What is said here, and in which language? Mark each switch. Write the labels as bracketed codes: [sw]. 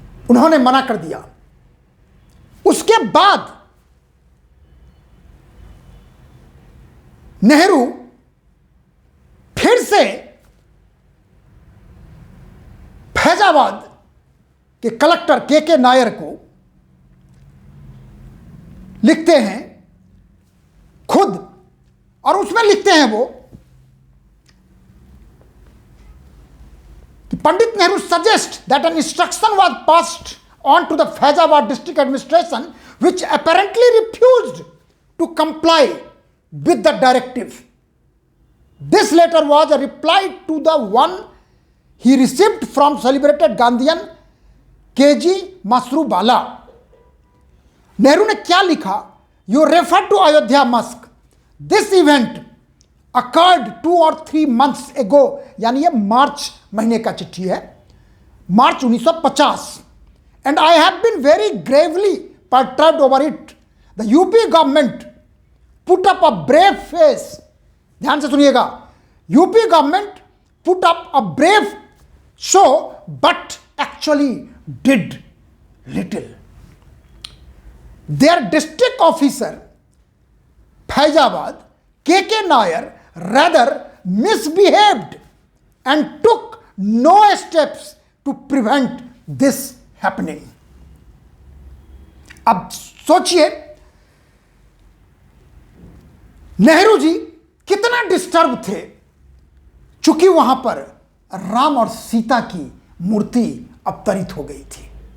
[hi] उन्होंने मना कर दिया। उसके बाद नेहरू फिर से फैजाबाद के कलेक्टर के नायर को लिखते हैं खुद, और उसमें लिखते हैं वो [en] कि Pandit Nehru suggest that an instruction was passed on to the Faizabad district administration which apparently refused to comply with the directive. This letter was a reply to the one he received from celebrated Gandhian KG Masrubala. [hi] Nehru ने क्या लिखा? [en] You refer to Ayodhya Mosque. This event occurred 2 or 3 months ago. [hi] यानी ये मार्च महीने का चिट्ठी है, मार्च 1950. [en] And I have been very gravely perturbed over it. The UP government put up a brave face. [hi] ध्यान से सुनिएगा, [en] UP government put up a brave show but actually did little. Their district officer Faizabad K.K. Nair rather misbehaved and took no steps to prevent this happening. [hi] अब सोचिए नेहरू जी कितना disturb थे, चूंकि वहां पर राम और सीता की मूर्ति अवतरित हो गई थी।